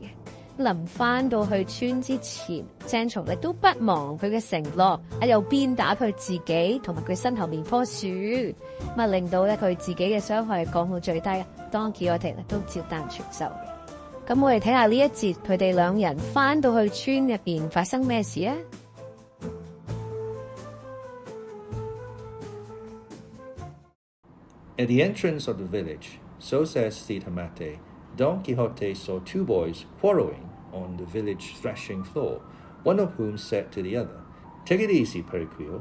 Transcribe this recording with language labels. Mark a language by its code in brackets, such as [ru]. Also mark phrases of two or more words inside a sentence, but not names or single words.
[yue] 臨翻到去村之前 ，Sancho 亦都不忘佢嘅承諾，又鞭打佢自己同埋佢身後面棵樹，令到咧佢自己嘅傷害降到最低。Don Quixote都照單全收嘅。咁我哋睇下呢一節佢哋兩人翻到去村入邊發生咩事啊 [en] ？At the entrance of the village, so says Cide Hamete, Don Quixote saw two boys quarrelling on the village threshing floor, one of whom said to the other, Take it easy, Periquil.